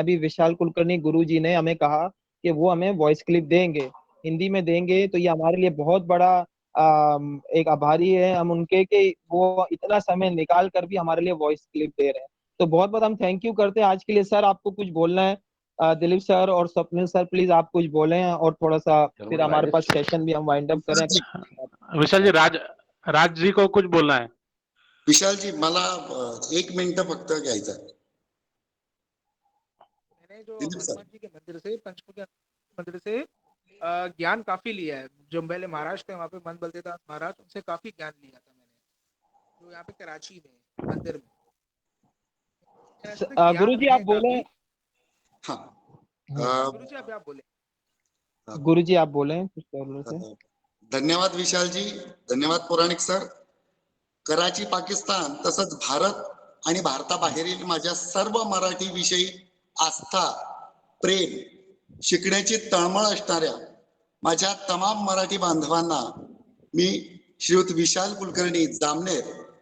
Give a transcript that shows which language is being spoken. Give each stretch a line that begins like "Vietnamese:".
Hindi: अभी विशाल कुलकर्णी गुरु जी ने हमें कहा कि वो हमें वॉइस क्लिप देंगे, हिंदी में देंगे, तो ये हमारे लिए बहुत बड़ा एक आभारी है हम उनके, कि वो इतना समय निकाल कर भी हमारे लिए वॉइस क्लिप दे रहे हैं। तो बहुत बहुत हम थैंक यू करते हैं आज के लिए। सर आपको कुछ बोलना है? दिलीप सर और स्वप्निल सर प्लीज आप कुछ बोलें, और थोड़ा सा फिर हमारे पास सेशन भी हम वाइंड अप करें। विशाल जी, राज जी को कुछ बोलना है।
Marathi: विशाल जी, मला 1 मिनिट फक्त घ्यायचं आहे।
Hindi: मैंने जो हनुमान जी के मंदिर से, पंचमुखी मंदिर से ज्ञान काफी लिया है। जो पहले महाराष्ट्र थे, वहाँ पे मन बलदेवदास महाराज, उनसे काफी ज्ञान लिया था मैंने, जो यहाँ पे कराची में मंदिर में। गुरु जी आप बोले। हाँ गुरु जी आप बोले। गुरु जी आप बोले कुछ बोलने से।
Marathi: धन्यवाद विशाल जी, धन्यवाद पौराणिक सर। कराची, पाकिस्तान तसंच भारत आणि भारताबाहेरील माझ्या सर्व मराठी विषयी आस्था, प्रेम, शिकण्याची तळमळ असणाऱ्या माझ्या तमाम मराठी बांधवांना मी श्रीयुत विशाल कुलकर्णी जामनेर,